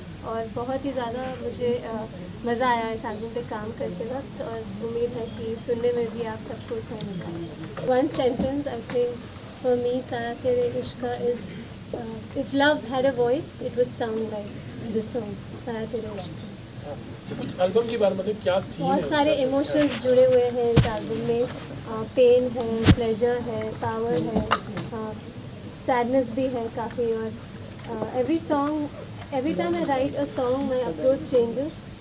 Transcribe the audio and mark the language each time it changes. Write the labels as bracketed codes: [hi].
[hi] और बहुत ही ज़्यादा मुझे मज़ा आया इस एल्बम पे काम करते वक्त, और उम्मीद है कि सुनने में भी आप सबको इतना मज़ा आए. [en] One sentence I think for me, Saya Tere Ishqa is if love had a voice, it would sound like this song, Saya Tere Ishqa. [hi] कुछ एल्बम के बारे में मतलब क्या थीम है? बहुत सारे इमोशंस जुड़े हुए हैं इस एल्बम में. पेन है, प्लेजर है, पावर है, सैडनेस भी है काफ़ी. [en] और every time I write a song my approach changes.